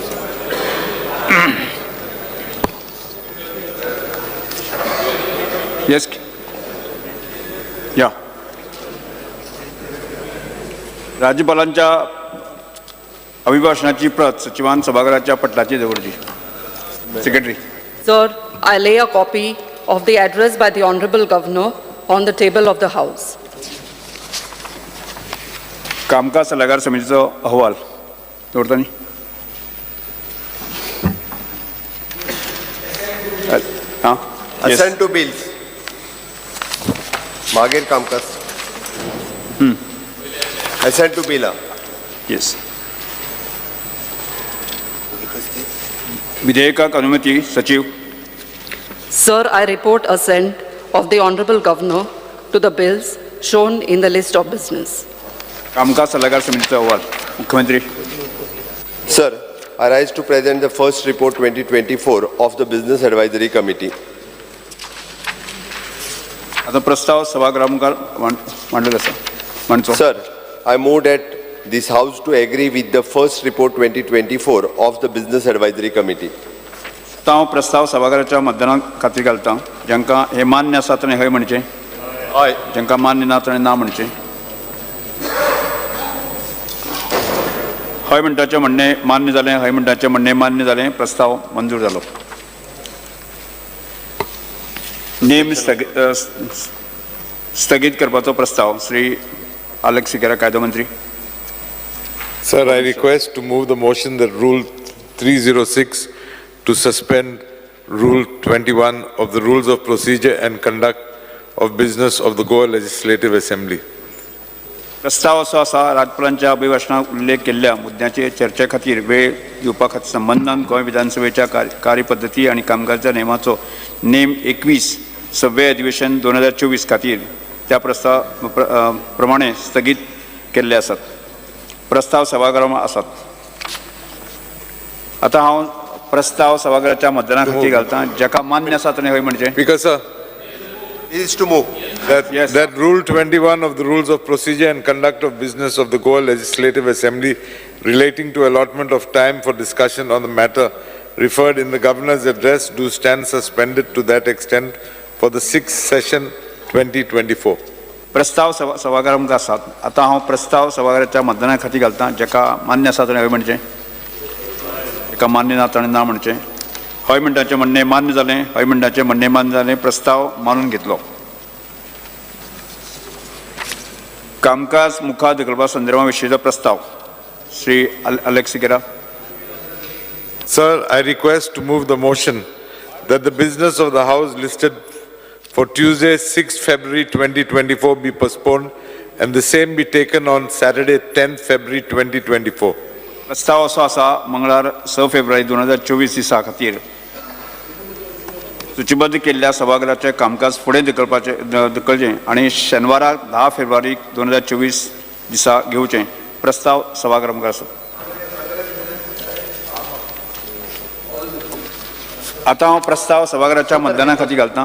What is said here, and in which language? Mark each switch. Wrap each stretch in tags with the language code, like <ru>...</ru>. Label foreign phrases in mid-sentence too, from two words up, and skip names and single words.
<kok>येस या राज्यपालांच्या अभिभाषणाची प्रत सचिवान सभागृहाच्या पटलाची जवळची सेक्रेटरी.</kok> <en>Sir, I lay a copy of the address by the Honorable Governor on the table of the House.</en> <kok>कामकाज सल्लागार समितीचा अहवाल जोडतानी हां</kok> <en>Assent to bills.</en> <kok>मागीर कामकाज.</kok> <en>Assent to bill.</en> <kok>येस. विधेयकाक अनुमती सचिव.</kok> <en>Sir, I report assent of the Honorable Governor to the bills shown in the list of business.</en> <kok>कामकाज सल्लागार समितीचा अहवाल मुख्यमंत्री.</kok> <en>Sir, I rise to present the first report 2024 of the Business Advisory Committee.</en> <kok>आता प्रस्ताव सभागृहामुखार मांडलेलो आसा. मांडचो.</kok> <en>Sir, I move that this House to agree with the first report 2024 of the Business Advisory Committee.</en> <kok>आता हांव प्रस्ताव सभागृहाच्या मतदाना खातीर घालतां. जांकां हे मान्य आसा ताणें हय म्हणचें. Aye. जांकां मान्य ना ताणें ना म्हणचें. हय म्हणटाचें म्हणणें मान्य जालें. हय म्हणटाचें म्हणणें मान्य जालें. प्रस्ताव मंजूर जालो. नेम स्थगीत करपाचो प्रस्ताव श्री आलेख सिकेरा कायदो मंत्री.</kok> <en>Sir, I request to move the motion that Rule 306 to suspend Rule 21 of the Rules of Procedure and Conduct of Business of the Goa Legislative Assembly.</en> <kok>प्रस्ताव असो आसा राज्यपालांच्या अभिभाशणात उल्लेख केल्ल्या मुद्द्याचे चर्चे खातीर वेळ दिवपा खातीर संबंधान गोंय विधानसभेच्या कार्यपद्दती आनी कामकाजाच्या नेमाचो नेम 21 6वें अधिवेशन 2024 खातीर त्या प्रस्ताव प्रमाणे स्थगीत केल्ले आसात. प्रस्ताव सभागृहांत आसात. आता हांव प्रस्ताव सभागृहाच्या मतदाना खातीर घालतां. जाका मान्य आसा ताणें हय म्हणचें.</kok> <en>Speaker, sir, Is to move. that Rule 21 of the Rules of Procedure and Conduct of Business of the Goa Legislative Assembly relating to allotment of time for discussion on the matter referred in the Governor's address do stand suspended to that extent for the 6th session 2024.</en> <kok>प्रस्ताव सभागृहांत आसात. आता हांव प्रस्ताव सभागृहाच्या मतदाना खातीर घालतां. जाका मान्य आसा ताणें हय म्हणचें. जाका मान्य ना ताणें ना म्हणचें. हय म्हणटाचें म्हणणें मान्य जालें. हय म्हणटाचें म्हणणें मान्य जालें. प्रस्ताव मानून घेतलो. कामकाज मुखार धकलपा संदर्भा विशींचो प्रस्ताव श्री आलेख सिकेरा.</kok> <en>Sir, I request to move the motion that the business of the House listed for Tuesday, 6th February 2024 be postponed and the same be taken on Saturday, 10th February 2024.</en> <kok>प्रस्ताव असो आसा मंगळार 6 फेब्रुवारी 2024 दिसा खातीर सूचीबद्ध केल्ल्या सभागृहाचें कामकाज फुडें धकलचें आनी शेनवाराक 10 फेब्रुवारी 2024 दिसा घेवचें. प्रस्ताव सभागृहांत आसा. आता हांव प्रस्ताव सभागृहाच्या मतदाना खातीर घालतां.</kok>